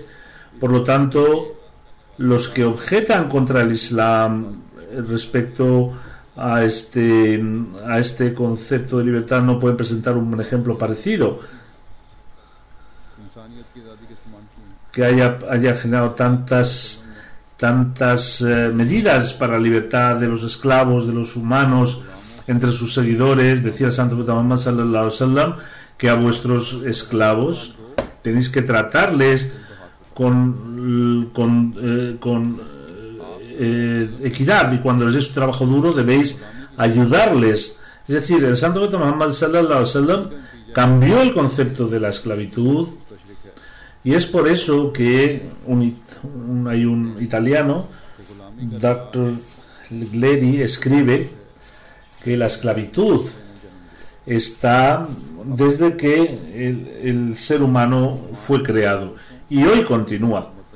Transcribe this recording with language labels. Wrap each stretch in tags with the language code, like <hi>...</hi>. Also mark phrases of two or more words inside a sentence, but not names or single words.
<es>Por lo tanto, los que objetan contra el Islam respecto a este concepto de libertad no pueden presentar un ejemplo parecido, que haya generado tantas medidas para la libertad de los esclavos, de los humanos, entre sus seguidores. Decía el santo profeta Muhammad</es> <ar>صلى الله عليه وسلم</ar> <es>que a vuestros esclavos tenéis que tratarles con equidad, y cuando les deis su trabajo duro debéis ayudarles. Es decir, el santo profeta Muhammad</es> <ar>صلى الله عليه وسلم</ar> <es>cambió el concepto de la esclavitud, y es por eso que hay un italiano, Dr. Gleri, escribe que la esclavitud está desde que el ser humano fue creado, y hoy continúa.</es>